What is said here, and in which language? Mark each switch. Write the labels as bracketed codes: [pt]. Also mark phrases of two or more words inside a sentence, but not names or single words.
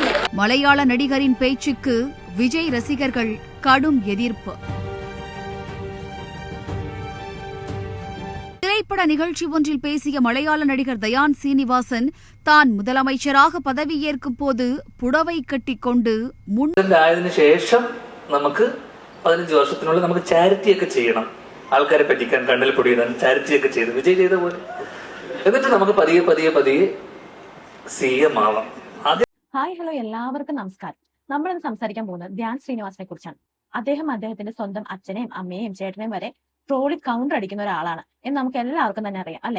[ta] மலையாள நடிகரின் பேச்சுக்கு விஜய் ரசிகர்கள் கடும் எதிர்ப்பு. திரைப்பட நிகழ்ச்சி ஒன்றில் பேசிய மலையாள நடிகர் தயான் சீனிவாசன் தான் முதலமைச்சராக பதவியேற்கும் போது புடவை கட்டிக்கொண்டு [ml] ശേഷം നമുക്ക് 15 വർഷത്തിനുള്ളിൽ നമുക്ക് ചാരിറ്റി ഒക്കെ ചെയ്യണം, ആൾക്കാരെ പറ്റിക്കാൻ കണ്ണിൽ പൊടിയിടാൻ ചാരിറ്റി ഒക്കെ ചെയ്ത് വിജയ് ചെയ്ത പോലെ, എന്നിട്ട് നമുക്ക് പതിയെ പതിയെ പതിയെ CM ആവാം. ഹായ് ഹലോ എല്ലാവർക്കും നമസ്കാരം. നമ്മളിന്ന് സംസാരിക്കാൻ പോകുന്നത് ധ്യാൻ ശ്രീനിവാസനെ കുറിച്ചാണ്. അദ്ദേഹത്തിന്റെ സ്വന്തം അച്ഛനെയും അമ്മയെയും ചേട്ടനെയും വരെ ട്രോളി കൗണ്ടർ അടിക്കുന്ന ഒരാളാണ് എന്ന് നമുക്ക് എല്ലാവർക്കും തന്നെ അറിയാം അല്ലെ.